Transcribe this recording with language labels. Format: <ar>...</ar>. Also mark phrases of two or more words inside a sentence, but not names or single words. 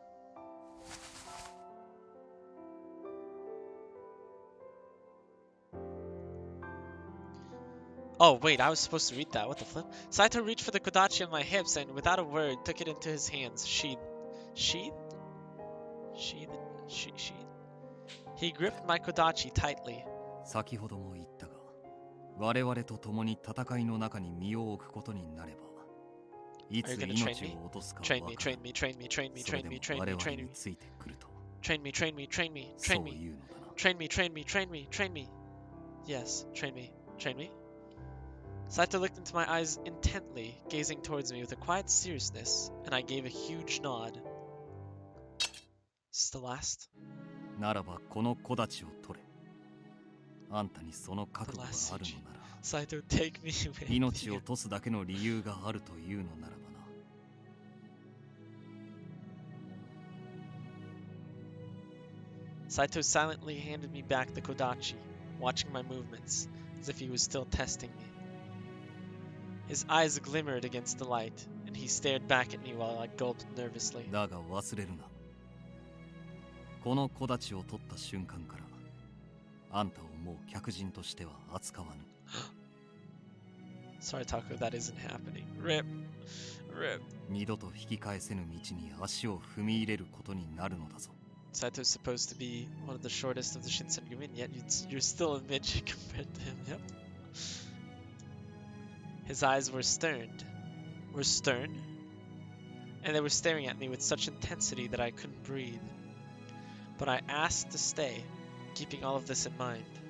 <en>Oh, wait, I was supposed to read that. What the flip? Saito reached for the kodachi on my hips and, without a word, took it into his hands. Sheathed. He gripped my kodachi tightly.</en> <ja>先ほども言ったが、我々と共に戦いの中に身を置くことになれば、いつ</ja> <en>Are you gonna</en> <ja>命</ja> <en>train me?</en> <ja>を落とすか</ja> <en>Train</en> <ja>わ</ja> <en>me,</en> <ja>から</ja> <en>train</en> <ja>ない。</ja> <en>me, train me, train me,</en> <ja>それ</ja> <en>train</en> <ja>で</ja> <en>me,</en> <ja>も</ja> <en>train</en> <ja>我</ja> <en>me,</en> <ja>々</ja> <en>train</en> <ja>に</ja> <en>me.</en> <ja>ついてくると。</ja> <en>Train me, train me, train me,</en> <ja>そ</ja> <en>train</en> <ja>う</ja> <en>me.</en> <ja>言うのだな。</ja> <en>Train me, train me, train me, train me. Yes, train me, train me. Saito looked into my eyes intently, gazing towards me with a quiet seriousness, and I gave a huge nod. Is this the last?</en> <ja>ならばこの木立を取れ。あんたにその覚悟があるのなら、</ja> <en>Saito, take me with</en> <ja>命を</ja> <en>you.</en> <ja>落とすだけの理由があるというのならばな。</ja> <en>Saito silently handed me back the kodachi, watching my movements, as if he was still testing me. His eyes glimmered against the light, and he stared back at me while I gulped nervously.</en> <ja>だが忘れるな。この木立を取った瞬間から、あんたをもう客人としては扱わぬ。</ja> <en>Sorry, Taco, that isn't happening. Rip. Rip.</en> <ja>二度と引き返せぬ道に足を踏み入れることになるのだぞ。</ja> <en>Saito's supposed to be one of the shortest of the Shinsengumi, and yet you're still a midget compared to him. Yep. His eyes were stern, and they were staring at me with such intensity that I couldn't breathe. But I asked to stay, keeping all of this in mind.</en>